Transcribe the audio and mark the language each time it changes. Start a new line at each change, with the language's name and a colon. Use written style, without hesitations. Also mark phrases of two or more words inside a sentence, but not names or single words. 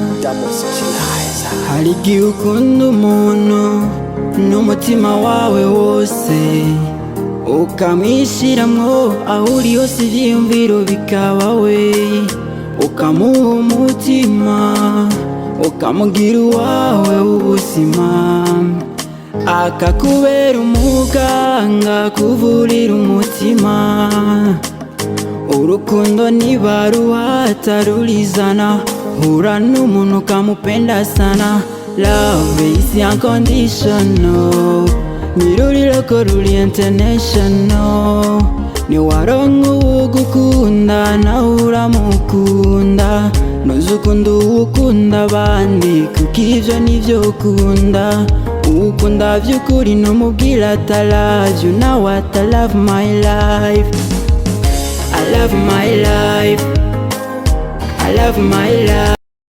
Rundi: Hari igihe ukunda umuntu n'umutima wawe wose, ukamwishiramwo aho uri hose ivyiyumviro bikaba we, ukamuha umutima ukamugira uwawe w'ubuzima, akakubera umuganga kuvurira umutima. Urukundo nibaruhata rurizana, hura n'umuntu ukamupenda sana.
English: Love is unconditional,
Rundi: niruriro ko ruri international. Niwaronka uwugukunda nawe uramukunda, ntuzukunda uwukunda abandi kuko ivyo nivyo ukunda. Uwukunda vy'ukuri numubwira ati
English: I love you, now what I love my life, I love my life, I love my life.